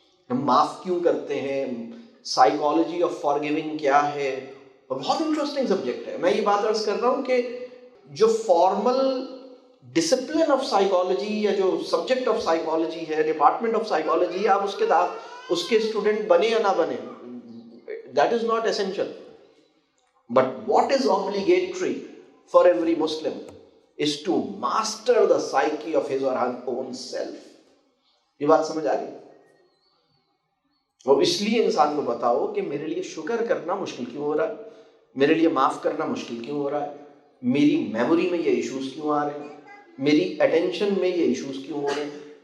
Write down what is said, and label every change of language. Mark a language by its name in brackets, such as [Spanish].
[Hindi] हम माफ़ क्यों करते हैं, साइकोलॉजी ऑफ फॉरगिविंग क्या है, और बहुत इंटरेस्टिंग सब्जेक्ट है। मैं ये बात अर्ज कर रहा हूँ कि जो फॉर्मल डिसिप्लिन ऑफ साइकोलॉजी या जो सब्जेक्ट ऑफ साइकोलॉजी है, डिपार्टमेंट ऑफ साइकोलॉजी, आप उसके स्टूडेंट बने या ना बने, [English] That is not essential. But what is obligatory for every Muslim is to master the psyche of his or her own self। [Hindi] ये बात समझ आ रही? और इसलिए इंसान को बताओ कि मेरे लिए शुक्र करना मुश्किल क्यों हो रहा है, मेरे लिए माफ करना मुश्किल क्यों हो रहा है, मेरी मेमोरी में ये इश्यूज क्यों आ रहे हैं, मेरी अटेंशन में ये इश्यूज क्यों हो रहे हैं।